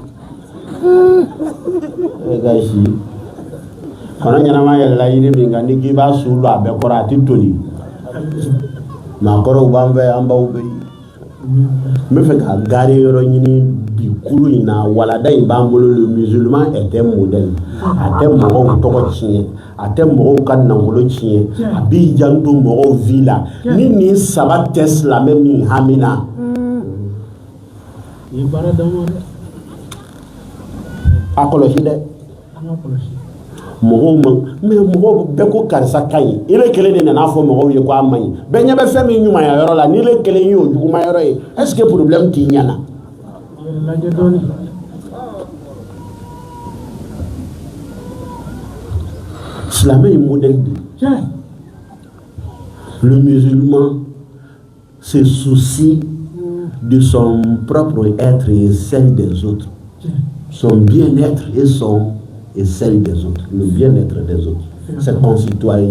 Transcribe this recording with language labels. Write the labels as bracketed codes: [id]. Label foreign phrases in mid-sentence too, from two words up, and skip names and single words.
[bm] gashi kono ɲanama yɛlɛla yiri min kan ni k'i b'a su lo a bɛɛ kɔrɔ a tɛ toli maakɔrɔw b'an fɛ an baw bɛ yen n bɛ fɛ ka gari yɔrɔ ɲini bi kuru in na walada in b'an bolo [fr] le musulman était modèle [bm] a tɛ mɔgɔw tɔgɔ tiɲɛ a tɛ mɔgɔw ka nafolo tiɲɛ a b'i janto mɔgɔw vie la ni nin saba tɛ silamɛ min hami na a kɔlɔsi dɛ mɔgɔw ma mais mɔgɔw bɛɛ ko karisa ka ɲi ile kelen de nana fɔ mɔgɔw ye ko a man ɲi bɛɛ ɲɛ bɛ fɛn min ɲumanya yɔrɔ la ni ile kelen y'o juguma yɔrɔ ye [fr] est-ce que [bm] problème t'i ɲɛna silamɛ ye [fr] modèle de le musulman se soucie de son propre être et celle des autres son bien-être et celle des autres, le bien-être des autres, ses concitoyens.